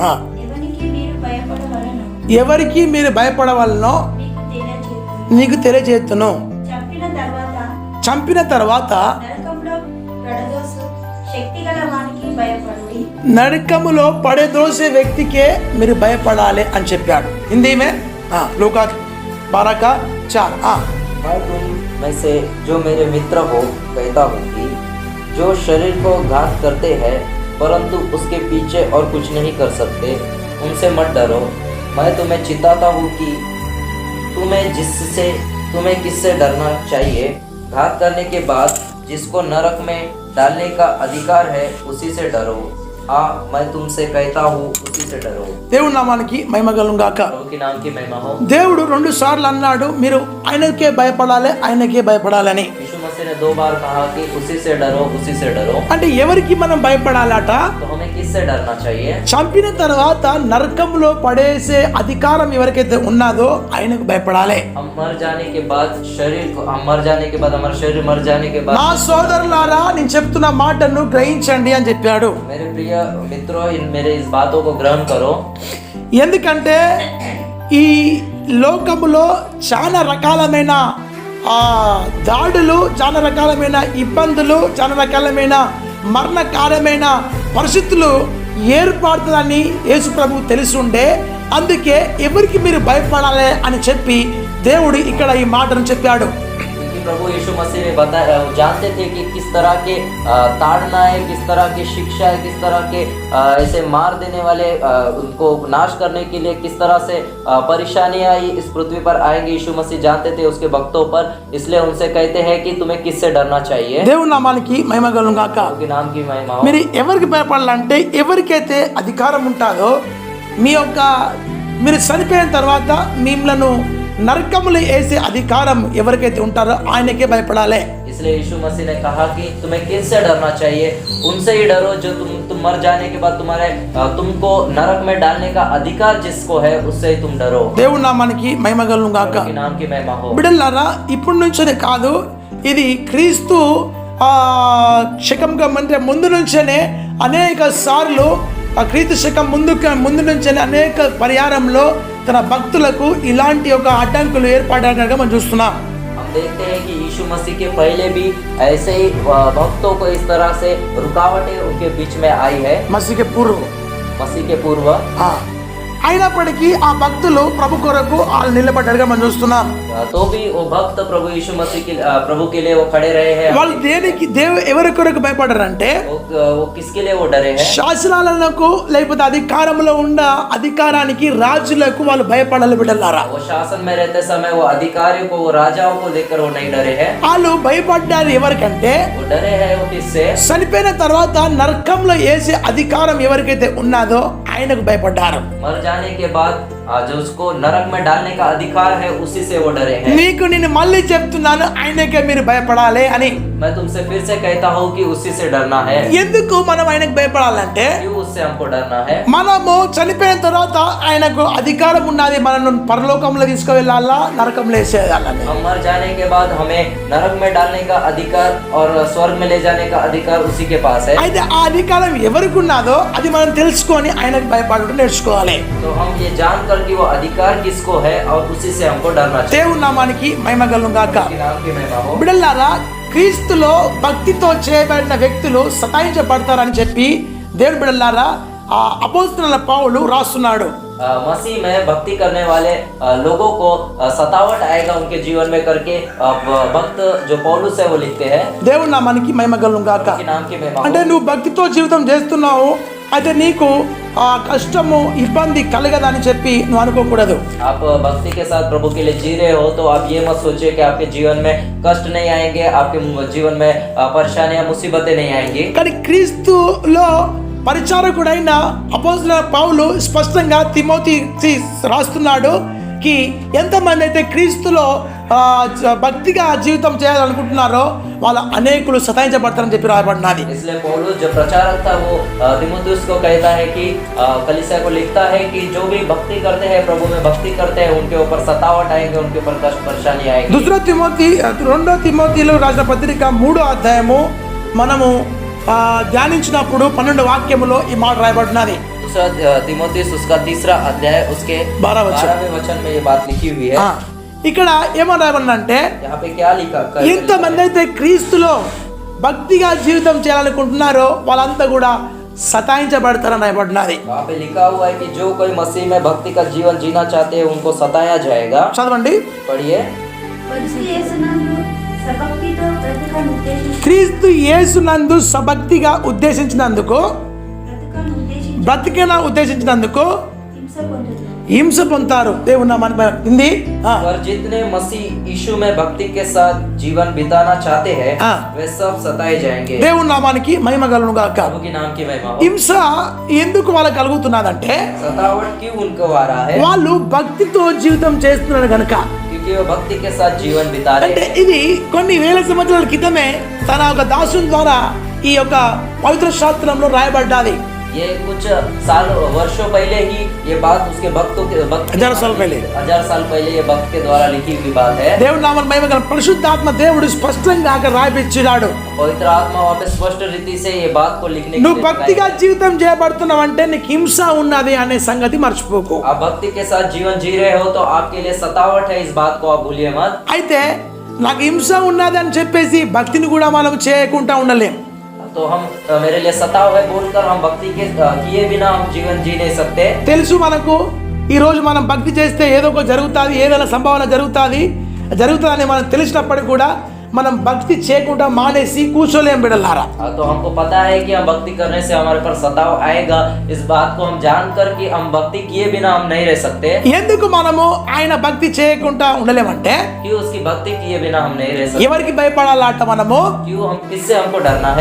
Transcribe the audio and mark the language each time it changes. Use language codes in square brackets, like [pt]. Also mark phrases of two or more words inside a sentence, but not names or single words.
[te] ఎవరికి మీరు భయపడవలనో నీకు తెలియజేస్తును. చంపిన తర్వాత నరకములో పడదోసే వ్యక్తికే మీరు భయపడాలి అని చెప్పాడు. [hi] हिंदी में लूका 12:4. मैं तुम में से जो मेरे मित्र हो कहता हूँ कि जो शरीर को घात करते हैं परंतु उसके पीछे और कुछ नहीं कर सकते, उनसे मत डरो। मैं तुम्हें चिताता हूँ कि तुम्हें किससे डरना चाहिए। घात करने के बाद जिसको नरक में डालने का अधिकार है उसी से डरो। हाँ, मैं तुमसे कहता हूँ उसी से डरो। [te] దేవుని నామానికి మహిమ కలుగును గాక. [hi] प्रभु के नाम की महिमा हो। [te] దేవుడు 2 సార్లు అన్నాడు మీరు ఆయనకే భయపడాలి, ఆయనకే భయపడాలని. [hi] यीशु मसीह ने 2 बार कहा कि उसी से डरो, उसी से डरो। [te] అంటే ఎవరికి మనం భయపడాలట? [hi] तो हमें किससे डरना चाहिए? [te] చంపిన తర్వాత నరకంలో పడేసే అధికారం ఎవరికైతే ఉన్నదో ఆయనకు భయపడాలి. [hi] हम मर जाने के बाद हमारा शरीर मर जाने के बाद [te] నా సోదరులారా నేను చెప్తున్న మాటను గ్రహించండి అని చెప్పాడు. [hi] मेरे प्रिय मित्रों, मेरे इस बातों को ग्रहण करो। [te] ఎందుకంటే ఈ లోకములో చాలా రకాలమైన దాడులు, చాలా రకాలమైన ఇబ్బందులు, చాలా రకాలమైన మరణకారమైన పరిస్థితులు ఏర్పడుతుందని యేసు ప్రభు తెలిసి ఉండే, అందుకే ఎవరికి మీరు భయపడాలి అని చెప్పి దేవుడు ఇక్కడ ఈ మాటను చెప్పాడు. [hi] प्रभु यीशु मसीह ने बताया, जानते थे कि किस तरह के ताड़ना है, किस तरह की शिक्षा है, किस तरह के ऐसे मार देने वाले उनको नाश करने के लिए किस तरह से परेशानियां इस पृथ्वी पर आएंगी। यीशु मसीह जानते थे उसके भक्तों पर, इसलिए उनसे कहते हैं कि तुम्हें किससे डरना चाहिए। [te] దేవుని నామానికి మహిమ కలుగును గాక. [hi] के नाम की महिमा हो। [te] మీరు ఎవరికి భయపడాలంటే ఎవరికైతే అధికారం ఉంటుందో మీరు చనిపోయిన తర్వాత మిమ్మల్ని నరకములు వేసే అధికారం ఎవరికైతే ఉంటారో ఆయనకే భయపడాలి. [hi] इसलिए यीशु मसीह ने कहा कि तुम्हें किससे डरना चाहिए, उनसे ही डरो जो तुम मर जाने के बाद तुमको नरक में डालने का अधिकार जिसको है, उससे ही तुम डरो। [te] దేవుని నామానికి మహిమ కలుగును గాక. [hi] के नाम की महिमा हो। [te] బిడ్డలారా, ఇప్పటి నుంచే కాదు, ఇది క్రీస్తు శకం కంటే ముందు నుంచేనే అనేక సార్లు క్రీస్తు శకం ముందు నుంచేనే అనేక పరిహారంలో తన భక్తులకు ఇలాంటి ఒక అడ్డంకులు ఏర్పడగా మనం చూస్తున్నాం. [hi] हम देखते हैं कि यीशु मसीह के पहले भी ऐसे ही भक्तों को इस तरह से रुकावटें उनके बीच में आई है। మసీహ్ के पूर्व [te] అయినప్పటికీ ఆ భక్తులు ప్రభు కొరకు వాళ్ళు నిలబడ్డగా మనం చూస్తున్నాం. [hi] तो भी वो भक्त प्रभु यीशु मसीह के प्रभु के लिए वो खड़े रहे हैं। [te] వాళ్ళు ఎవరి కొరకు భయపడ్డారంటే [hi] वो किसके लिए वो डरे हैं? [te] శాసనాలకు లేకపోతే అధికారంలో ఉన్న అధికారానికి, రాజులకు వాళ్ళు భయపడాలి. బిడ్డలారా, [hi] वो शासन में रहते समय वो अधिकारियों को, वो राजाओं को लेकर वो नहीं डरे हैं। [te] వాళ్ళు భయపడ్డారు ఎవరికంటే [hi] वो डरे हैं वो किससे? [te] చనిపోయిన తర్వాత నరకంలో వేసే అధికారం ఎవరికైతే ఉన్నదో ఆయనకు భయపడ్డారు. [hi] मर जाने के बाद जो उसको नरक में डालने का अधिकार है उसी से वो डरे हैं। [te] నీకు నేను మళ్ళీ చెప్తున్నాను, ఆయనకే మీరు భయపడాలి అని. [hi] मैं तुमसे फिर से कहता हूँ कि उसी से डरना है। [te] ఎందుకు మనం ఆయనకు భయపడాలంటే, [hi] क्यों उससे हमको डरना है? [te] మనము చనిపోయిన తర్వాత ఆయనకు అధికారం ఉన్నది, మనల్ని పరలోకంలో తీసుకువెళ్ళాలా, నరకంలో వేసేయాలని. [hi] हम मर जाने के बाद हमें नरक में डालने का अधिकार और स्वर्ग में ले जाने का अधिकार उसी के पास है। [te] అయితే ఆ అధికారం ఎవరికి ఉన్నదో అది మనం తెలుసుకొని ఆయనకు భయపడటం నేర్చుకోవాలి. [hi] तो हम ये जानकर कि वो अधिकार किसको है और उसी से हमको डरना चाहिए। [te] దేవుని నామానికి మహిమ కలుగును గాక. [hi] उसके नाम की महिमा हो। [te] బిడ్డలారా, క్రీస్తులో భక్తితో చేయబడిన వ్యక్తులు సతాయించబడతారని చెప్పి దేవుని బిడ్డలారా అపోస్తలుల పౌలు రాస్తున్నాడు. [hi] मसीह में भक्ति करने वाले लोगों को सतावट आएगा उनके जीवन में करके भक्त जो पौलुस है वो लिखते हैं। [te] దేవుని నామానికి మహిమ కలుగును గాక. [hi] उसके नाम की महिमा हो। [te] అంటే నువ్వు భక్తితో జీవితం చేస్తున్నావు, అయితే నీకు కష్టము ఇబ్బంది కలగదని చెప్పి నువ్వు అనుకోకూడదు. [hi] आप भक्ति के साथ प्रभु के लिए जी रहे हो तो आप ये मत सोचिए कि आपके जीवन में कष्ट नहीं आएंगे, आपके जीवन में परेशानियां, मुसीबतें नहीं आएंगी। [te] కానీ క్రీస్తులో పరిచారకుడైన అపోస్తలుడైన పౌలు స్పష్టంగా తిమోతికి రాస్తున్నాడు కి ఎంతమంది అయితే క్రీస్తులో భక్తిగా జీవితం చేయాలనుకుంటున్నారో వాళ్ళ అనేకులు సతాయించబడతారని చెప్పి రాయబడినది. [hi] इसलिए पौलुस जो प्रचारक था वो तीमुथियुस को कहता है कि कलीसिया को लिखता है कि जो भी भक्ति करते हैं, प्रभु में भक्ति करते हैं, उनके ऊपर सतावट आएंगे, उनके ऊपर कष्ट परेशानी आएगी. [te] రెండో తిమోతిలో రాసిన పత్రిక 3వ అధ్యాయము మనము ధ్యానించినప్పుడు 12వ వాక్యములో ఈ మాట రాయబడినది. [hi] दूसरा तीमुथियुस उसका 3रा अध्याय उसके 12वें वचन में ये बात लिखी हुई है. [te] ఇక్కడ ఏమని రాయబడిందంటే [hi] यहाँ पे क्या लिखा? [te] ఎంతమంది అయితే క్రీస్తులో భక్తిగా జీవితం చేయాలనుకుంటున్నారో వాళ్ళంతా కూడా సతాయించబడతారని రాయబడినది. [hi] वहाँ पे लिखा हुआ है कि जो कोई मसीह में भक्ति का जीवन जीना चाहते हैं उनको सताया जाएगा. [te] చదవండి, [hi] पढ़िए. [te] క్రీస్తు యేసునందు సభక్తిగా ఉద్దేశించినందుకు ఉద్దేశించినందుకు హింస పొందుతారు. దేవుని మన హిందీ [hi] और जितने मसीह यीशु में भक्ति के साथ जीवन बिताना चाहते हैं वे सब सताए जाएंगे. [te] దేవుని నామానికి మహిమ కలుగును గాక. [hi] प्रभु के नाम की महिमा हो. [te] హింస ఎందుకు వాళ్ళకి కలుగుతున్నదంటే [hi] सतावट क्यों उनको आ रहा है? [te] వాళ్ళు భక్తితో జీవితం చేస్తున్నారు కనుక. [hi] क्योंकि वो भक्ति के साथ जीवन बिता रहे [te] అంటే [hi] हैं. [te] ఇది కొన్ని వేల సంవత్సరాల క్రితమే తన ఒక దాసుని ద్వారా ఈ యొక్క పవిత్ర శాస్త్రంలో రాయబడ్డాది. [hi] ये कुछ वर्षों पहले ही ये बात उसके भक्तों के 1000 साल पहले ये भक्त के द्वारा लिखी हुई बात है. [te] దేవుని నామమున మహిమ కలుగును. పరిశుద్ధాత్మ దేవుడు స్పష్టంగా అక్కడ రాయిపిచ్చాడు. [hi] पवित्र आत्मा वहाँ पे स्पष्ट रीति से ये बात को लिखने के [te] నువ్వు భక్తిగా జీవితం చేయబడుతున్నావు అంటే నీకు హింస ఉన్నది అనే సంగతి మర్చిపోకు. [hi] आप भक्ति के साथ जीवन जी रहे हो तो आपके लिए सतावट है, इस बात को आप भूलिए मत. [te] అయితే నాకు హింస ఉన్నది అని చెప్పేసి భక్తిని కూడా మనం చేయకుండా ఉండలేం. [hi] तो हम मेरे लिए सताव है बोलकर हम भक्ति के किए बिना हम जीवन जी नहीं सकते. [te] తెలుసు మనకు ఈ రోజు మనం భక్తి చేస్తే ఏదో ఒక జరుగుతుంది, ఏదైనా సంభావన జరుగుతుందని మనం తెలిసినప్పటికీ కూడా మనం భక్తి చేయకుండా మానేసి కూర్చోలేం బిడ్డలారా. [hi] तो हमको पता है कि हम भक्ति करने से हमारे पर सताव आएगा. इस बात को हम जानकर कि हम भक्ति किए बिना हम नहीं रह सकते. [te] ఎందుకు మనము ఆయన భక్తి చేయకుండా ఉండలేమంటే [hi] क्यों उसकी भक्ति किए बिना हम नहीं रह सकते? [te] ఎవరికి భయపడాలట మనము? [hi] क्यों हम किससे हमको डरना है?